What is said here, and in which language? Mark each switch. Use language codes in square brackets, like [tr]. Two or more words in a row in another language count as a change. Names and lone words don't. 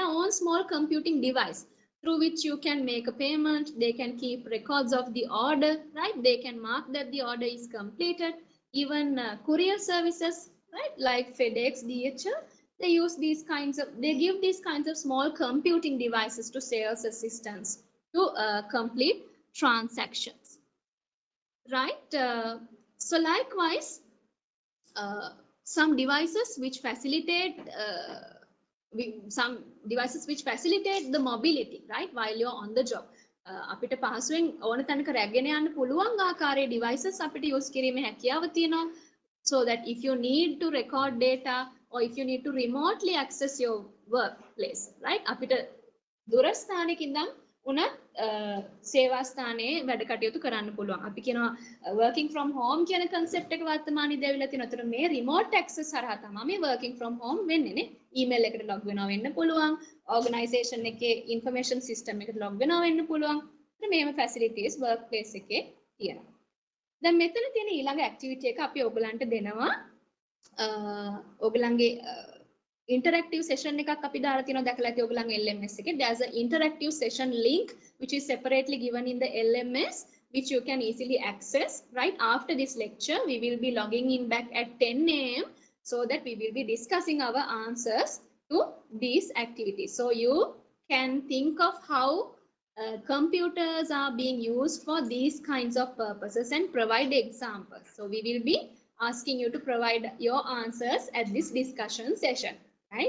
[en] own small computing device through which you can make a payment they can keep records of the order right they can mark that the order is completed even courier services right like FedEx DHL they use these kinds of they give these kinds of small computing devices to sales assistants to complete transactions right so likewise some devices which facilitate the mobility right while you're on the job [si] අපිට පහසුවෙන් ඕන තැනක රැගෙන යන්න පුළුවන් ආකාරයේ devices අපිට use කිරීමේ හැකියාව තියෙනවා [en] so that if you need to record data or if you need to remotely access your workplace right [si] අපිට දුර ස්ථානයක ඉඳන් උනත් සේවා ස්ථානයේ වැඩ කටයුතු කරන්න පුළුවන්. අපි කියනවා [en] working from home [si] කියන concept එක වර්තමානයේදී ඇවිල්ලා තියෙනවා. ඒතර මේ [en] remote access [si] හරහා තමයි මේ [en] working from home [si] වෙන්නේ නේ. email එකට log වෙනවා වෙන්න පුළුවන්. organization එකේ [en] information system [si] එකට log වෙනවා වෙන්න පුළුවන්. ඒතර මේම [en] facilities workplace [si] එකේ තියෙනවා. දැන් මෙතන තියෙන ඊළඟ activity එක අපි ඔයගලන්ට දෙනවා. ඔයගලන්ගේ interactive session එකක් අපි දාලා තියෙනවා දැකලා ඇති ඔයගලන් LMS එකේ [en] there's an interactive session link which is separately given in the LMS which you can easily access right after this lecture we will be logging in back at 10 a.m. so that we will be discussing our answers to these activities so you can think of how computers are being used for these kinds of purposes and provide examples so we will be asking you to provide your answers at this discussion session, right?